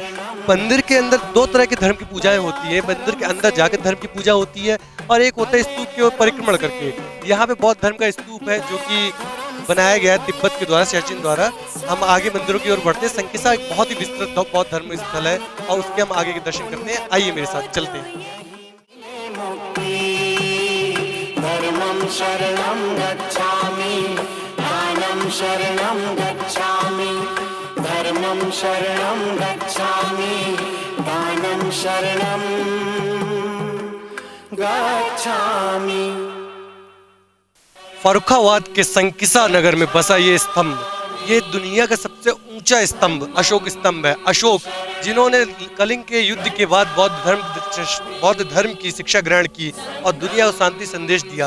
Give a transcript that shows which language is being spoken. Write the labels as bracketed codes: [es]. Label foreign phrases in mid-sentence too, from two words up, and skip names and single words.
[hi] मंदिर के अंदर 2 तरह के धर्म की पूजाएं होती है, मंदिर के अंदर जाकर धर्म की पूजा होती है और एक होता है स्तूप के ओर परिक्रमण करके। यहाँ पे बौद्ध धर्म का स्तूप है जो कि बनाया गया है तिब्बत के द्वारा, सियाचिन द्वारा। हम आगे मंदिरों की ओर बढ़ते हैं। संकिसा एक बहुत ही विस्तृत बौद्ध धर्म स्थल है और उसके हम आगे के दर्शन करते हैं। आइए मेरे साथ चलते हैं। [pi] धर्मं शरणं गच्छामि, दानं शरणं गच्छामि, धर्मं शरणं गच्छामि, दानं शरणं गच्छामि। [hi] फर्रुखाबाद के संकिसा नगर में बसा ये स्तंभ, ये दुनिया का सबसे ऊंचा स्तंभ अशोक स्तंभ है। अशोक जिन्होंने कलिंग के युद्ध के बाद बौद्ध धर्म की शिक्षा ग्रहण की और दुनिया को शांति संदेश दिया।